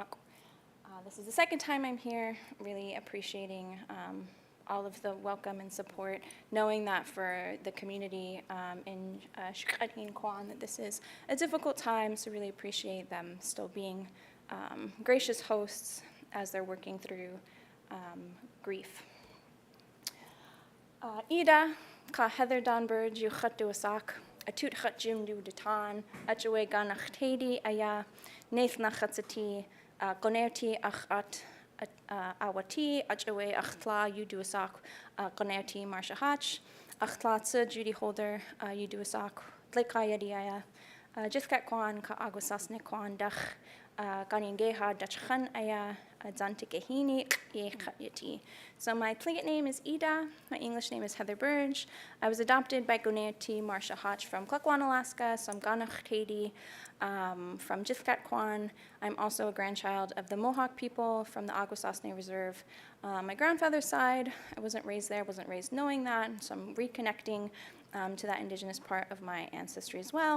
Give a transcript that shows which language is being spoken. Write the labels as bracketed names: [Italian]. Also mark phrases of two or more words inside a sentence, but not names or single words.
[English] This is the second time I'm here, really appreciating all of the welcome and support, knowing that for the community in Shukadhin Kwan, that this is a difficult time, so really appreciate them still being gracious hosts as they're working through grief. [Tlingit] Ida, ka heather dan Burge, yu chatu asak, atut chat jim du detan, achawe ganach tedi aya, nath na chatsati, gonerti achat, awati, achawe achtla, yu du asak, gonerti marsha hach, achtla tsa Judy Holder, yu du asak, tleka yadiaya, jithkat kwan ka agwasasne kwan dach, ganingeha dachchan aya, zantikahini ye khatyati. [English] So my Tlingit name is Ida, my English name is Heather Burge. I was adopted by Gonerti Marsha Hotch from Klukwan, Alaska, so I'm Ganach Katie from Jithkat Kwan. I'm also a grandchild of the Mohawk people from the Akwesasne Reserve. My grandfather's side, I wasn't raised there, wasn't raised knowing that, so I'm reconnecting to that indigenous part of my ancestry as well.